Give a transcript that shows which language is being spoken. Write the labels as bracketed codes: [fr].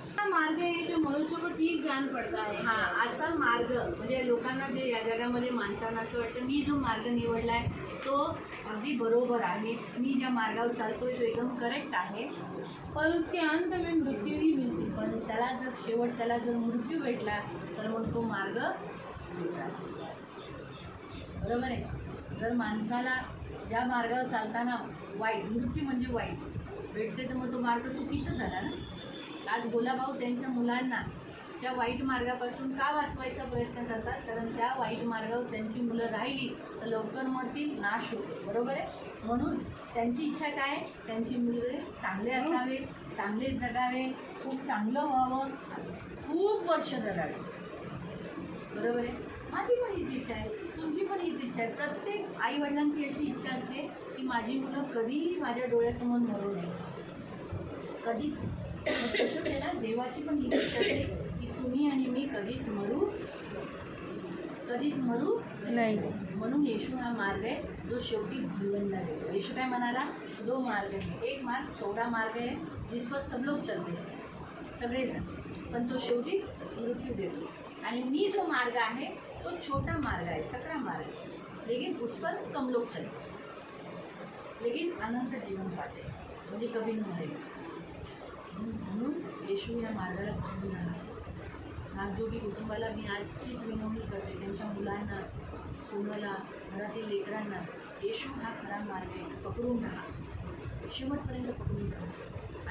[hi] मार्ग है जो मनुष्य को ठीक जान पड़ता है. [mr] हां, असा मार्ग म्हणजे लोकांना जे या जगामध्ये माणसांना असं वाटतं मी जो मार्ग निवडला आहे तो अगदी बरोबर आहे, मी ज्या मार्गावर चालतोय तो एकदम करेक्ट आहे. [hi] पर उसके अंत में मृत्यू ही मिलती. [mr] पण त्याला जर मृत्यू भेटला तर मग तो मार्ग बरोबर आहे. जर माणसाला ज्या मार्गावर चालताना वाईट मृत्यू म्हणजे वाईट भेटते तर मग तो मार्ग चुकीचा झाला ना. आज गोलाभाऊ त्यांच्या मुलांना त्या वाईट मार्गापासून का वाचवायचा प्रयत्न करतात, कारण त्या वाईट मार्गावर त्यांची मुलं राहिली तर लवकर मरतील, नाश होतो. बरोबर आहे. म्हणून त्यांची इच्छा काय, त्यांची मुलं चांगले असावे, चांगले जगावे, खूप चांगलं व्हावं, खूप वर्ष जगावे. बरोबर आहे. माझी पण हीच इच्छा आहे, तुमची पण हीच इच्छा आहे. प्रत्येक आईवडिलांची अशी इच्छा असते की माझी मुलं कधीही माझ्या डोळ्यासमोर मरू नये, कधीच. मग तसंच आहे ना, देवाची पण ही इच्छा असते की तुम्ही आणि मी कधीच मरू नाही. म्हणून येशू हा मार्ग आहे जो शेवटी जीवनला देतो. येशू काय म्हणाला, 2 मार्ग आहे. [hi] एक मार्ग चौड़ा मार्ग है जिस पर सब लोग चलते हैं, सगळेजण, [mr] पण तो शेवटी मृत्यू देतो. आणि मी जो मार्ग आहे [hi] तो छोटा मार्ग आहे, सकरा मार्ग है, लेकिन उस पर कम लोग चलते, लेकिन अनंत जीवन पाते, म्हणजे कभी न मरेगा. [mr] म्हणून येशू या मार्गाला पकडून राहा. नागजोगी कुटुंबाला मी आजचीच विनवणी करते, त्यांच्या मुलांना, सोनाला, घरातील लेकरांना येशू हा खरा मार्ग आहे, पकडून राहा, शेवटपर्यंत पकडून राहा.